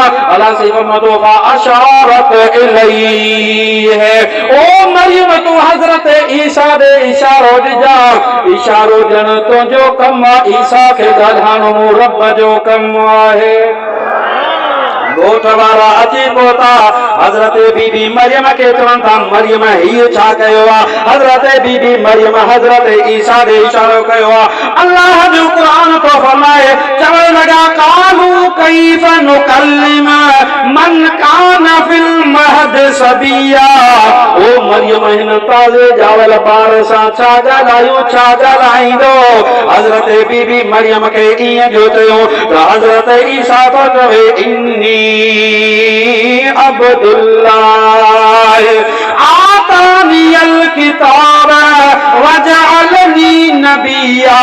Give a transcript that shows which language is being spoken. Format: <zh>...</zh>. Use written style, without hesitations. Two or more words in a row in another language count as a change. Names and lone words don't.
<sd>अल्लाह से फरमातो</sd> <ar>أشارت إليه,</ar> <sd>ओ मरियम तूं हज़रत ईसा ॾे इशारो ॾिजा, इशारो ॾियण तुंहिंजो कमु आहे, ईसा खे ॻाल्हाइणो मूं रब जो कमु आहे। ॻोठ वारा अची पहुता, हज़रत बीबी मरियम खे चवनि था मरियम हीउ छा कयो आहे। हज़रत बीबी मरियम हज़रत ईसा ॾे इशारो कयो आहे। अल्लाह जो क़ुरान तो फरमाए चवण लॻा</sd> <ar>قالوا كيف نكلم من كان في المهد صبيا.</ar> <sd>ओ मरियम हिन ताज़े ॼावल ॿार सां छा ॻाल्हायूं, छा ॻाल्हाईंदो। हज़रत बीबी मरियम खे ईअं जो चयो त हज़रत ईसा तो चवे</sd> <ar>إني عبد الله آتاني الكتاب وجعلني نبيا.</ar>